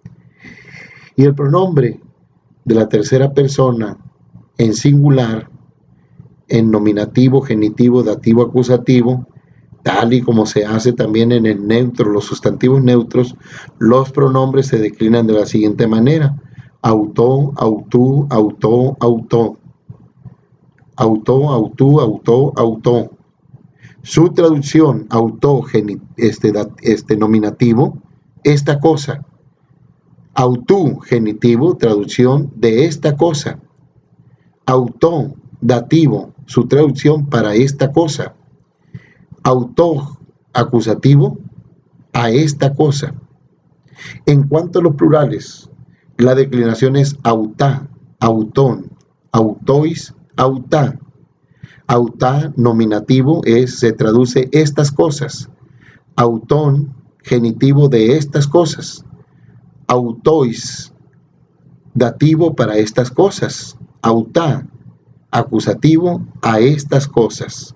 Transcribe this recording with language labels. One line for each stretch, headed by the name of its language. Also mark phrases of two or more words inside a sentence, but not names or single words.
Spanish: Y el pronombre de la tercera persona en singular, en nominativo, genitivo, dativo, acusativo, tal y como se hace también en el neutro, los sustantivos neutros, los pronombres se declinan de la siguiente manera:
Greek: αὐτό, αὐτοῦ, αὐτῷ, αὐτό, αὐτό, αὐτοῦ, αὐτῷ, αὐτό.
Spanish: Su traducción, autó, nominativo, esta cosa. Autú, genitivo, traducción de esta cosa. Autó, dativo, su traducción para esta cosa. Autó, acusativo, a esta cosa. En cuanto a los plurales, la declinación es
Greek: αὐτά, αὐτῶν, αὐτοῖς, αὐτά.
Spanish: Autá, nominativo, se traduce estas cosas. Autón, genitivo de estas cosas. Autois, dativo para estas cosas. Autá, acusativo a estas cosas.